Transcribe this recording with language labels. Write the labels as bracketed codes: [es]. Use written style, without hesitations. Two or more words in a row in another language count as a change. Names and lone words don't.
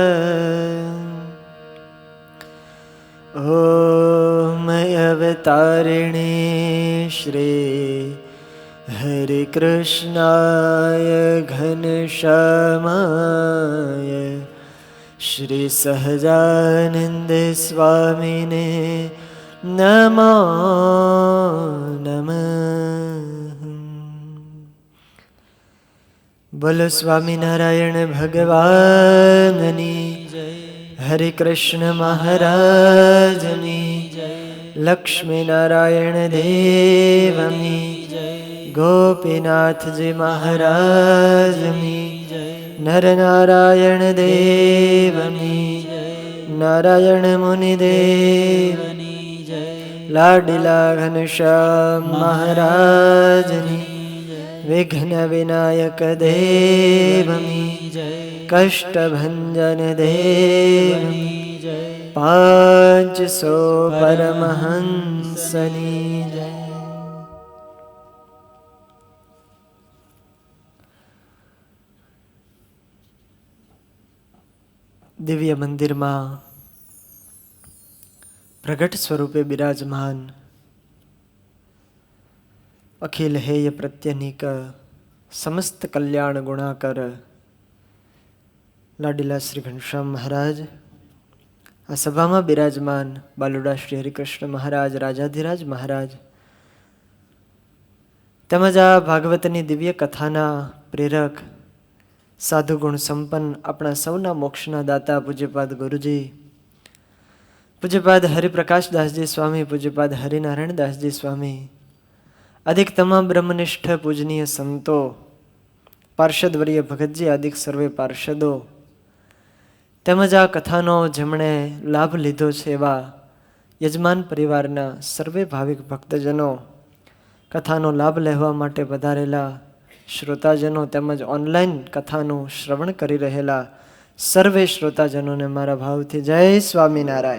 [sa] ॐ अवतारिणे श्री हरिकृष्णाय घनश्यामाय श्री सहजानंद स्वामिने नमो नमः। [gu] બોલો સ્વામીનારાયણ ભગવાનની જય, હરે કૃષ્ણ મહારાજની જય, लक्ष्मी નારાયણ દેવની જય, ગોપીનાથ જી મહારાજની જય, નર નારાયણ દેવની જય, નારાયણ મુનિ દેવની જય, લાડીલા ઘનશ્યામ મહારાજની વિઘ્ન વિનાયક દેવની જય, કષ્ટભંજન દેવની જય, 500 પરમહંસની જય। દિવ્ય મંદિર મેં પ્રગટ સ્વરૂપે વિરાજમાન અખિલ હેય પ્રત્યનિક સમસ્ત કલ્યાણ ગુણાકર લાડીલા શ્રી ઘનશ્યામ મહારાજ આ સભા મેં વિરાજમાન બાલુડા શ્રી હરિકૃષ્ણ મહારાજ રાજાધિરાજ મહારાજ તેમજ આ ભાગવતની દિવ્ય કથાના પ્રેરક સાધુ ગુણ સંપન્ન આપણા સૌના મોક્ષના દાતા પૂજ્યપાદ ગુરુજી, પૂજ્યપાદ હરિપ્રકાશદાસજી સ્વામી, પૂજ્યપાદ હરિનારાયણદાસજી સ્વામી, અધિક તમામ બ્રહ્મનિષ્ઠ પૂજનીય સંતો, પાર્ષદવર્ય ભગતજી આદિક સર્વે પાર્ષદો તેમજ આ કથાનો જેમણે લાભ લીધો છે એવા યજમાન પરિવારના સર્વે ભાવિક ભક્તજનો, કથાનો લાભ લેવા માટે પધારેલા શ્રોતાજનો તેમજ ઓનલાઈન કથાનું શ્રવણ કરી રહેલા સર્વે શ્રોતાજનોને મારા ભાવથી જય સ્વામિનારાયણ।